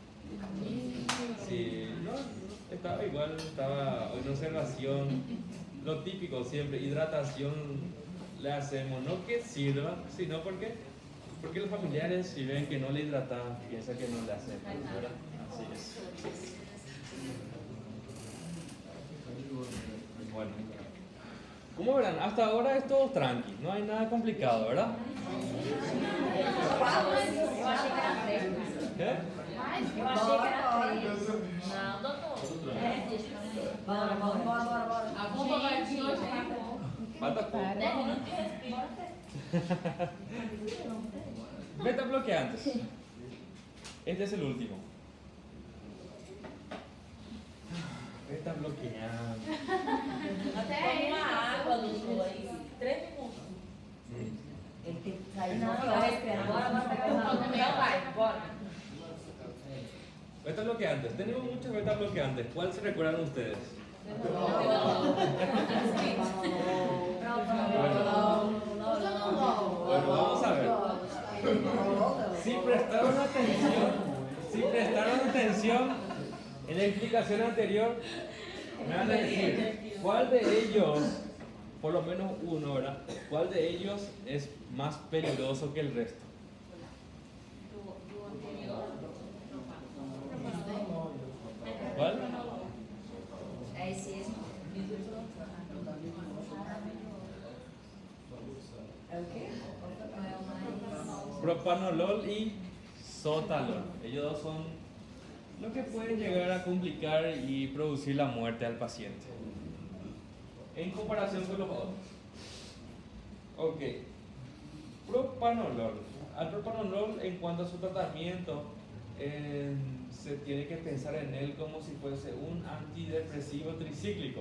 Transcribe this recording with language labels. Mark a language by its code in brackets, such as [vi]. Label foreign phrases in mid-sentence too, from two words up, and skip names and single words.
[es] Sí, no, estaba igual, estaba en observación, lo típico siempre, hidratación le hacemos, no que sirva, sino porque los familiares si ven que no le hidratan, piensan que no le hacen, ¿verdad? Así es. Bueno, como verán, hasta ahora es todo tranqui, no hay nada complicado, ¿verdad? [pt] Eu achei que era 3. [es] ¿Qué? [pt] Eu achei que era 3. Não, doutor. Bora. A bomba vai vir hoje, né? [es] Falta poco. 10 minutos de respiro. Beta bloqueantes. Este es el último. Beta bloqueante. [pt] Até uma água nos dois. 3 minutos. Ele tem que sair na hora, respirar. Bora pegar o Então vai, bora. [es] Beta bloqueantes. Tenemos muchos beta bloqueantes. ¿Cuál se recuerdan ustedes? Bueno, vamos a ver. Si prestaron atención en la explicación anterior, me van a decir cuál de ellos, por lo menos uno, ¿verdad? ¿Cuál de ellos es más peligroso que el resto? [pt] Do anterior, [es] ¿Cuál? [pt] É esse mesmo. É o quê? [es] Propanolol y sotalol. Ellos dos son lo que pueden llegar a complicar y producir la muerte al paciente. En comparación con los otros. Ok. Propanolol. Al propanolol, en cuanto a su tratamiento, se tiene que pensar en él como si fuese un antidepresivo tricíclico.